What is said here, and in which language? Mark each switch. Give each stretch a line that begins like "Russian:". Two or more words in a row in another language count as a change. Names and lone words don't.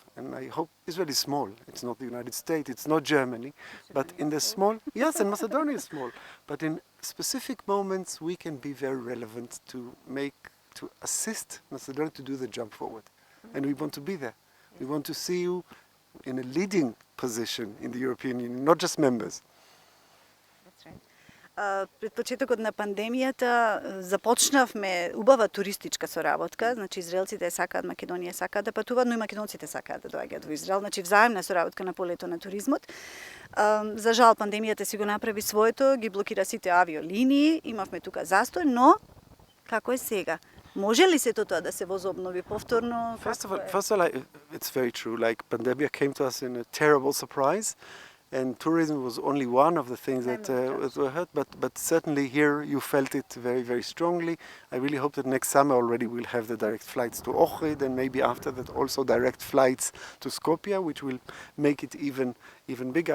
English: And I hope Israel is small. It's not the United States, it's not Germany, but in the small, yes, and Macedonia is small, but in specific moments we can be very relevant to assist Macedonia to do the jump forward. And we want to be there. We want to see you in a leading position in the European Union, not just members.
Macedonian: Пред почетокот на пандемијата започнавме убава туристичка соработка, значи израелците сакаат, Македонија сакаат да патуваат, но и македонците сакаат да доаѓаат во Израел, значи взаемна соработка на полето на туризмот. За жал пандемијата си го направи своето, ги блокира сите авиолинии, имавме тука застој, но како е сега? Може ли сето тоа да се возобнови повторно?
English: First of all, it's very true. Like, pandemic came to us in a terrible surprise, and tourism was only one of the things that were hurt. But certainly here you felt it very, very strongly. I really hope that next summer already we'll have the direct flights to Ohrid, and maybe after that also direct flights to Skopje, which will make it even bigger.